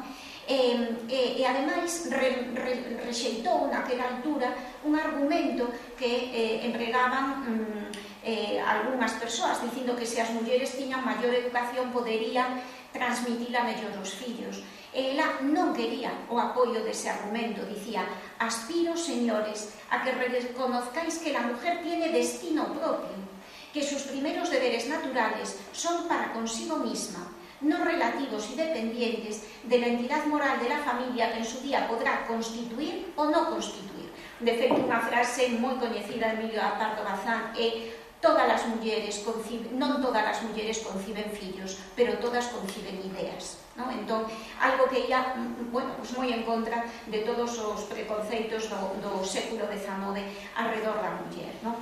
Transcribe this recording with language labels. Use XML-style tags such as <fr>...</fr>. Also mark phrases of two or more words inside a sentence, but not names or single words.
<gl>E ademais rexeitou naquela altura un argumento que empregaban algunhas persoas, dicindo que se as mulleres tiñan maior educación poderían transmitila mellor aos fillos. Ela non quería o apoio dese argumento, dicía: aspiro, señores,</gl> <es>a que reconozcáis que la mujer tiene destino propio, que sus primeros deberes naturales son para consigo misma, no relativos y dependientes de la entidad moral de la familia que en su día podrá constituir o no constituir.</es> <gl>De feito, unha frase moi coñecida de Emilia Pardo Bazán é: non todas as mulleres conciben fillos, pero todas conciben ideas, ¿no? Entón, algo que ia, bueno, pues moi en contra de todos os preconceitos do século XIX alrededor da muller, ¿no?</gl>